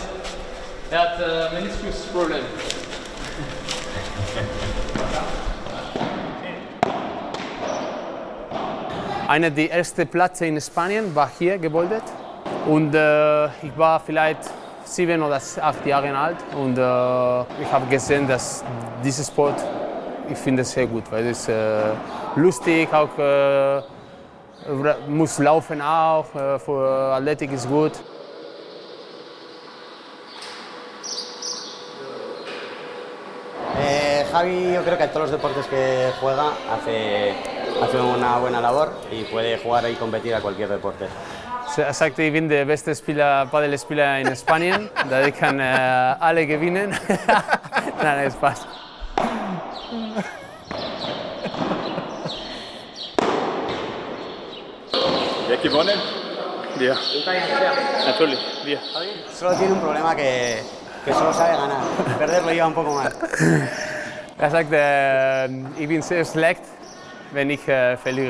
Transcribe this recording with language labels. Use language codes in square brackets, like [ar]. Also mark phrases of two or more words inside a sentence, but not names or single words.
[de] Er hat Meniskusproblem. Einer der ersten Plätze in Spanien war hier gebildet und ich war vielleicht 7 oder 8 Jahre alt und ich habe gesehen, dass dieser Sport, ich finde es sehr gut, weil es lustig, auch muss laufen auch, für Athletik ist gut. [es] Javi, yo creo que en todos los deportes que juega hace hace una buena labor y puede jugar y competir a cualquier deporte. [de] Er sagte, ich bin der beste Paddelspieler in Spanien, da ich kann alle gewinnen. Nein, Spaß. Wer hat gewonnen? Wir. Natürlich, wir. [es] Solo tiene un problema que solo sabe ganar. Perder lo lleva un poco mal. [de] Er sagte, ich bin sehr schlecht, wenn ich verliere.